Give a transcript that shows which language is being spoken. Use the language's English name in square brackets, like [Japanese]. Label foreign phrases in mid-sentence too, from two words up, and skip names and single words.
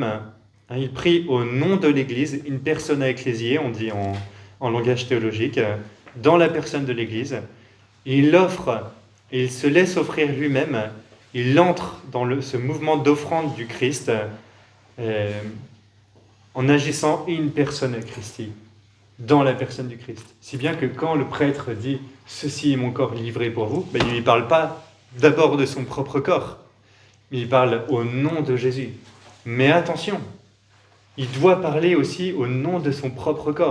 [French] Il prie au nom de l'Église, une personne ecclésiée, on dit en langage théologique, dans la personne de l'Église. Il offre, et il se laisse offrir lui-même. Il entre dans ce mouvement d'offrande du Christ en agissant [Latin] in persona Christi, [French] dans la personne du Christ. Si bien que quand le prêtre dit « Ceci est mon corps livré pour vous », il ne parle pas d'abord de son propre corps, mais il parle au nom de Jésus. Mais attention, il doit parler aussi au nom de son propre corps.